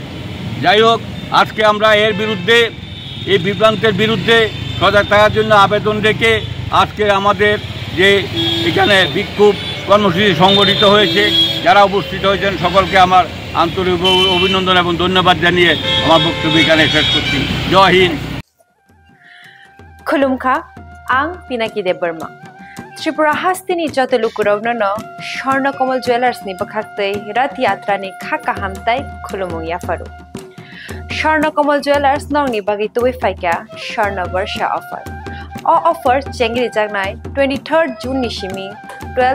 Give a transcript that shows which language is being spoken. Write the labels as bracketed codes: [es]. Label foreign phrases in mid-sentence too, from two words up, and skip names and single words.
[bn] যাই হোক, আজকে আমরা এর বিরুদ্ধে, এই বিভ্রান্তের বিরুদ্ধে সজাগ থাকার জন্য আবেদন রেখে আজকে আমাদের যে এখানে বিক্ষোভ কর্মসূচি সংগঠিত হয়েছে, যারা উপস্থিত হয়েছেন সকলকে আমার আন্তরিক অভিনন্দন এবং ধন্যবাদ জানিয়ে আমার বক্তব্য এখানে শেষ করছি। জয় হিন্দ। [trp] खुलुमखा आं पिनाकी देब बर्मा त्रिपुरा हास्तिनि जत लुकुरावनो स्वर्णकमल ज्वेलार्सनि बखाक्तै रथ यात्रानि खाका हामताय खुलुमुं याफारु स्वर्णकमल ज्वेलार्स नंगनि बागै तुबै फाइका स्वर्ण वर्षा ऑफर ऑफर चेंगरि जागनाय 23 जून निसिमी 12